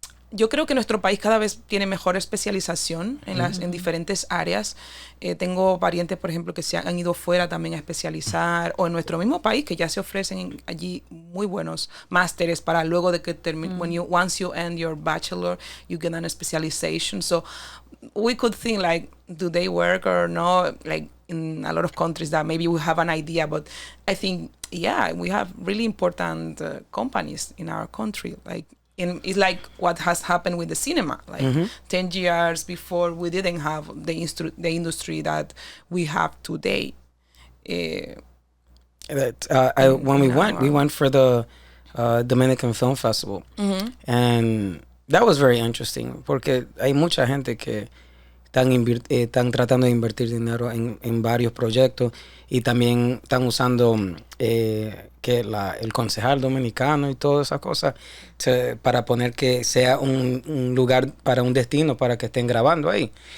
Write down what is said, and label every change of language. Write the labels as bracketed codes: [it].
[es] Yo creo que nuestro país cada vez tiene mejor especialización en diferentes áreas. Tengo parientes, por ejemplo, que se han ido fuera también a especializar, o en nuestro mismo país, que ya se ofrecen allí muy buenos másteres para luego de que termine. [en] Once you end your bachelor, you get an specialization. So we could think like, do they work or no? Like in a lot of countries that maybe we have an idea, but I think, yeah, we have really important companies in our country. Like, it's like what has happened with the cinema. Like 10 years before, we didn't have the industry that we have today. When we went for the Dominican Film Festival, and that was very interesting [es] porque hay mucha gente que están tratando de invertir dinero en varios proyectos y también están usando el concejal dominicano y todas esas cosas para poner que sea un lugar para un destino para que estén grabando ahí.